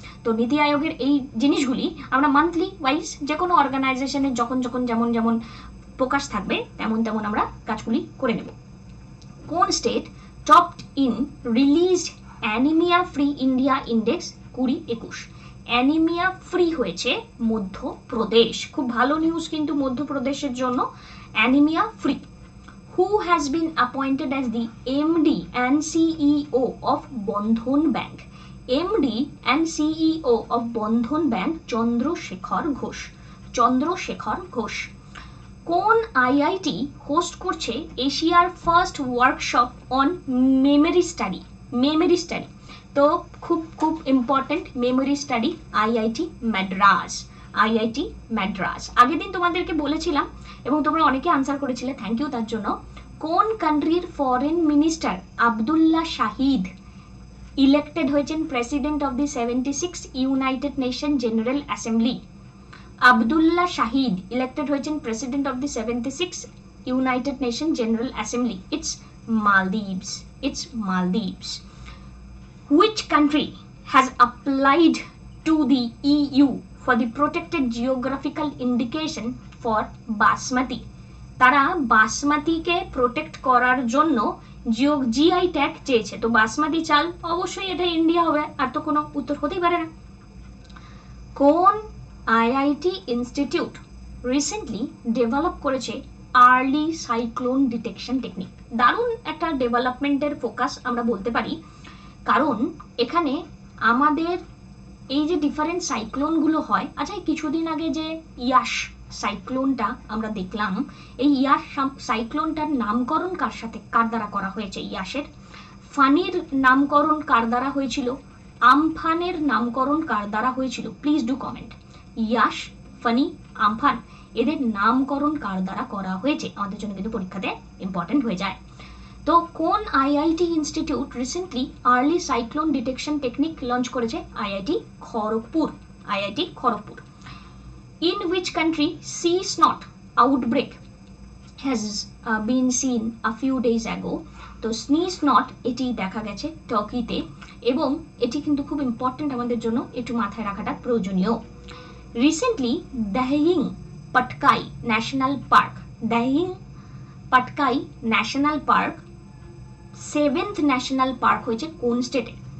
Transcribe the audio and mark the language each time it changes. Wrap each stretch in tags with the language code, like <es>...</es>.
<bn>তো নীতি আয়োগের এই জিনিসগুলি আমরা মান্থলি ওয়াইজ যে কোনো অর্গানাইজেশনের যখন যখন যেমন যেমন প্রকাশ থাকবে তেমন তেমন আমরা কাজগুলি করে নেব।</bn> <en>কোন state topped in released anaemia free India index 2021?</en> <bn>Anaemia free হয়েছে মধ্যপ্রদেশ। খুব ভালো নিউজ কিন্তু মধ্যপ্রদেশের জন্য, anaemia free.</bn> <en>Who has been appointed as the MD and CEO of Bandhan Bank? MD and CEO of Bandhan Bank Chandrashekhar Ghosh.</en> <bn>Chandrashekhar Ghosh. কোন IIT host করছে এশিয়ার first workshop on memory study? Memory study তো খুব খুব important, memory study IIT Madras. IIT Madras আগের দিন তোমাদেরকে বলেছিলাম এবং তোমরা অনেকে আনসার করেছিলে, থ্যাংক ইউ তার জন্য। কোন কান্ট্রির foreign minister Abdullah Shahid elected হয়েছেন president of the 76 United nation general assembly? Abdullah Shahid elected হয়েছেন president of the 76 United nation general assembly.</bn> <en>It's Maldives. It's Maldives. Which country has applied to the EU for the protected geographical indication for basmati?</en> <bn>তারা বাসমতিকে protect করার জন্য GI tag চেয়েছে। তো বাসমতি চাল অবশ্যই এটা India হবে, আর তো কোনো উত্তর হতেই পারে না। কোন আইআইটি ইনস্টিটিউট রিসেন্টলি ডেভেলপ করেছে আর্লি সাইক্লোন ডিটেকশন টেকনিক? দারুণ একটা ডেভেলপমেন্টের ফোকাস আমরা বলতে পারি, কারণ এখানে আমাদের এই যে ডিফারেন্ট সাইক্লোনগুলো হয়, আচ্ছা কিছুদিন আগে যে ইয়াস সাইক্লোনটা আমরা দেখলাম, এই ইয়াস সাইক্লোনটার নামকরণ কার দ্বারা করা হয়েছে? ইয়াসের। ফানির নামকরণ কার দ্বারা হয়েছিল? আমফানের নামকরণ কার দ্বারা হয়েছিল?</bn> <en>Please do comment.</en> <bn>Yes, funny, Amphan, এদের নামকরণ কার দ্বারা করা হয়েছে? আমাদের জন্য কিন্তু পরীক্ষাতে ইম্পর্টেন্ট হয়ে যায়। তো কোন IIT institute recently early cyclone detection technique launch করেছে? IIT Kharagpur. IIT Kharagpur.</bn> <en>In which country sea snot outbreak has been seen a few days ago?</en> <bn>তো স্নি স্নট এটি দেখা গেছে টার্কিতে, এবং এটি কিন্তু খুব ইম্পর্টেন্ট আমাদের জন্য, একটু মাথায় রাখাটা প্রয়োজনীয়। Recently দাহিং Patkai national park, দাহিং Patkai national park 7th national park হয়েছে কোন স্টেটে?</bn>